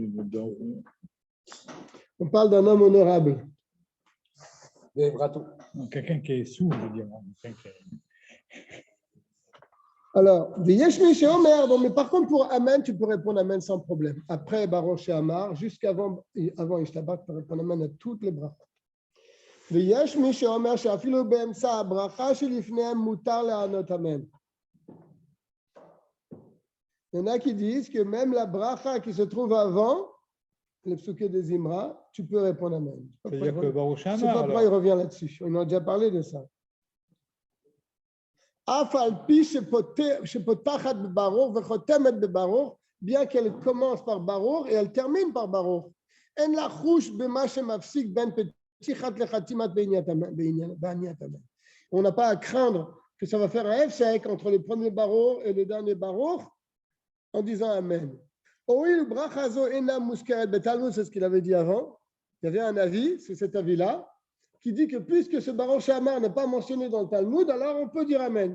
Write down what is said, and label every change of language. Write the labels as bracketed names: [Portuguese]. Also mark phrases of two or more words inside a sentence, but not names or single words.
[French] On parle d'un homme honorable. Quelqu'un qui est sourd, je veux dire. Alors, mais par contre, pour Amen, tu peux répondre Amen sans problème. Après Baruch She'amar, jusqu'avant Ishtabak, tu peux répondre Amen à toutes les brachas. [Hebrew] ויש מי שאומר שאפילו באמצע הברכה שלפניהם מותר לענות אמן. [French] Il y en a qui disent que même la bracha qui se trouve avant le psuké des Zimra, tu peux répondre Amen. C'est-à-dire que Baruch Je ne sais She'amar, pas pourquoi il revient là-dessus. On a déjà parlé de ça. [Hebrew] אף על פי שפותחת בברוך וחותמת בברוך, [French] bien qu'elle commence par Baruch et elle termine par Baruch. [Hebrew] אין לה חוש במה שמפסיק בין [French] on n'a pas à craindre que ça va faire un F-sec entre le premier Baruch et le dernier Baruch en disant Amen. C'est ce qu'il avait dit avant. Il y avait un avis, c'est cet avis-là, qui dit que puisque ce Baruch She'amar n'est pas mentionné dans le Talmud, alors on peut dire Amen.